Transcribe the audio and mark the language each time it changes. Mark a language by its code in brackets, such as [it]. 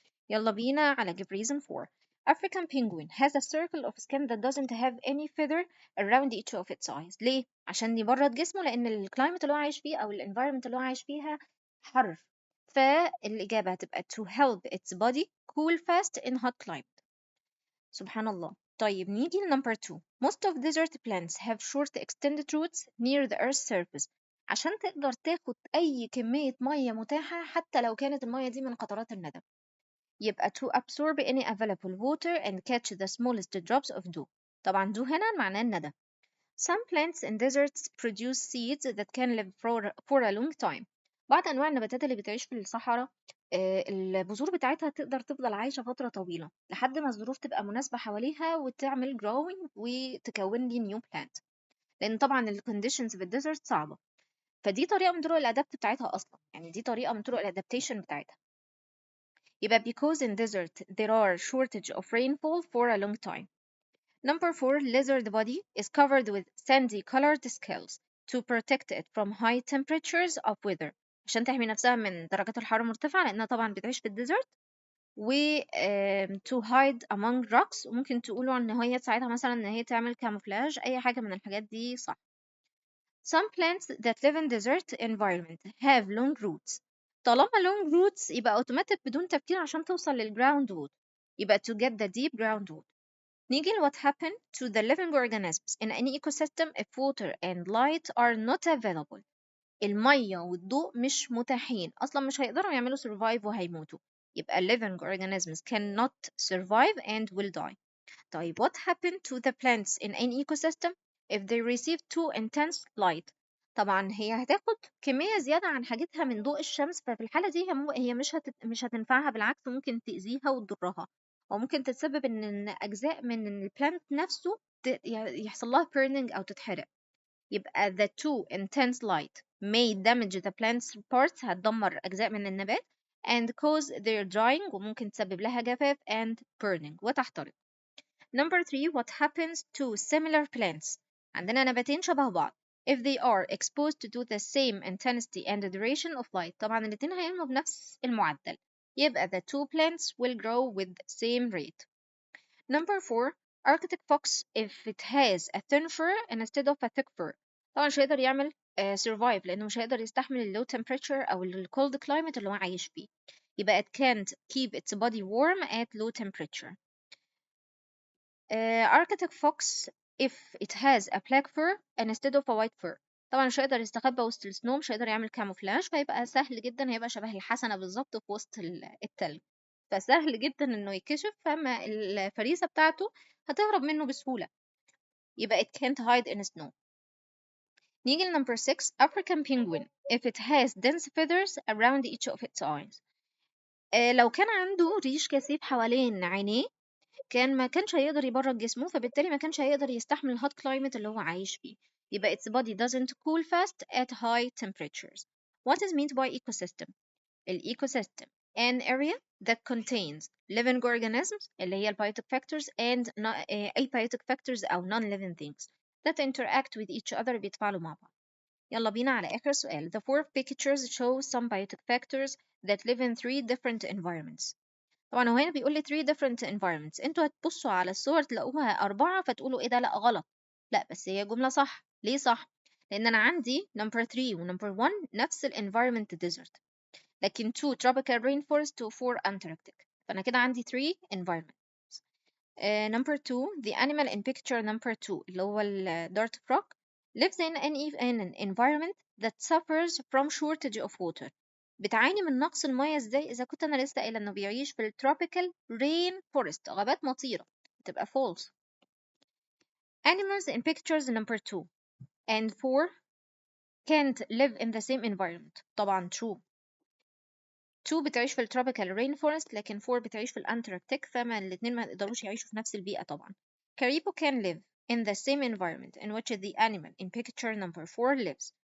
[en] يلا بينا على give reason for. African penguin has a circle of skin that doesn't have any feather around each of its eyes. [ar] ليه؟ عشان يبرد جسمه، لأن الكلايمت اللي هو عايش فيه أو الانفايرمنت اللي هو عايش فيها حر. فالإجابة هتبقى [en] to help its body cool fast in hot climate. [ar] سبحان الله. طيب نيجي لنمبر 2. [en] Most of desert plants have short extended roots near the earth's surface. [ar] عشان تقدر تاخد أي كمية مية متاحة، حتى لو كانت المية دي من قطرات الندى، يبقى [en] to absorb any available water and catch the smallest drops of dew. [ar] طبعا dew هنا معناه الندى. [en] Some plants in deserts produce seeds that can live for a long time. [ar] بعض أنواع النباتات اللي بتعيش في الصحراء البذور بتاعتها تقدر تفضل عايشة فترة طويلة لحد ما الظروف تبقى مناسبة حواليها وتعمل growing وتكون لي [en] new plant. [ar] لأن طبعا ال conditions في الديزرت صعبة، فدي طريقة من طرق الأدابت بتاعتها أصلا، يعني دي طريقة من طرق الأدابتيشن بتاعتها. [en] يبقى because in desert there are shortage of rainfall for a long time. Number 4. Lizard body is covered with sandy colored scales to protect it from high temperatures of weather. [ar] عشان تحمي نفسها من درجات الحرارة المرتفعة، لأنها طبعا بتعيش في الديزرت. [en] و to hide among rocks. [ar] وممكن تقولوا إن هي تساعدها مثلا إن هي تعمل camouflage، أي حاجة من الحاجات دي صح. [en] Some plants that live in desert environment have long roots. [ar] طالما long roots يبقى automatic بدون تفكير عشان توصل للground wood. [en] يبقى to get the deep ground wood. [ar] نيجي ل [en] what happened to the living organisms in any ecosystem if water and light are not available. [ar] المية والضوء مش متاحين، أصلا مش هيقدروا يعملوا survive وهيموتوا. [en] يبقى living organisms cannot survive and will die. [ar] طيب [en] what happened to the plants in an ecosystem if they receive too intense light؟ [ar] طبعا هي هتاخد كمية زيادة عن حاجتها من ضوء الشمس، ففي الحالة دي هي مش هتنفعها، بالعكس ممكن تأذيها وتضرها، وممكن تتسبب إن أجزاء من البلانت نفسه يحصل لها burning أو تتحرق. [en] يبقى the too intense light may damage the plant's parts، [ar] هتدمر أجزاء من النبات [en] and cause their drying، [ar] وممكن تسبب لها جفاف [en] and burning وتحترق. Number 3 what happens to similar plants؟ [ar] عندنا نباتين شبه بعض [en] if they are exposed to the same intensity and duration of light. [ar] طبعا الاتنين هينموا بنفس المعدل، [en] يبقى the two plants will grow with same rate. Number 4 Arctic fox if it has a thin fur instead of a thick fur. [ar] طبعا مش هيقدر يعمل survive لأنه مش هيقدر يستحمل ال low temperature أو ال cold climate اللي هو عايش فيه. [en] يبقى it can't keep its body warm at low temperature. Arctic fox if it has a black fur instead of a white fur. [ar] طبعا مش هيقدر يستخبى وسط السنو، مش هيقدر يعمل كاموفلاج، فيبقى سهل جدا، هيبقى شبه الحسنة بالظبط في وسط التلج، فسهل جدا انه يكشف، فما الفريسة بتاعته هتهرب منه بسهولة. [en] يبقى it can't hide in snow. نيجي number 6 African penguin if it has dense feathers around each of its eyes. [ar] لو كان عنده ريش كثيف حوالين عينيه ما كانش هيقدر يبرد جسمه، فبالتالي ما كانش هيقدر يستحمل الهوت كلايمت اللي هو عايش فيه. [en] يبقى its body doesn't cool fast at high temperatures. What is meant by ecosystem؟ الecosystem an area that contains living organisms اللي هي biotic factors and abiotic factors أو non-living things that interact with each other [ar] بيتفاعلوا مع بعض. يلا بينا على آخر سؤال. [en] The four pictures show some biotic factors that live in 3 different environments. [ar] طبعا هو هنا بيقول لي 3 different environments، انتوا هتبصوا على الصور تلاقوها 4 فتقولوا ايه ده، لا غلط. لا بس هي جملة صح. ليه صح؟ لأن أنا عندي number 3 و number 1 نفس ال environment desert، لكن 2 tropical rainforest و 4 Antarctic، فأنا كده عندي 3 environments. [en] Number 2 the animal in picture number 2 اللي هو ال dart frog lives in an environment that suffers from shortage of water. [ar] بتعاني من نقص المياه ازاي؟ إذا كنت أنا لسه قايلة إنه بيعيش في ال tropical rainforest غابات مطيرة، تبقى false. [en] Animals in pictures number 2 and 4 can't live in the same environment. [ar] طبعا true. 2 بتعيش في التروبيكال رين فورست، لكن 4 بتعيش في الأنتاركتيك، فما الاتنين ما يقدروش يعيشوا في نفس البيئة طبعا. [en] Caribou can live in the same environment in which the animal in picture number 4 lives.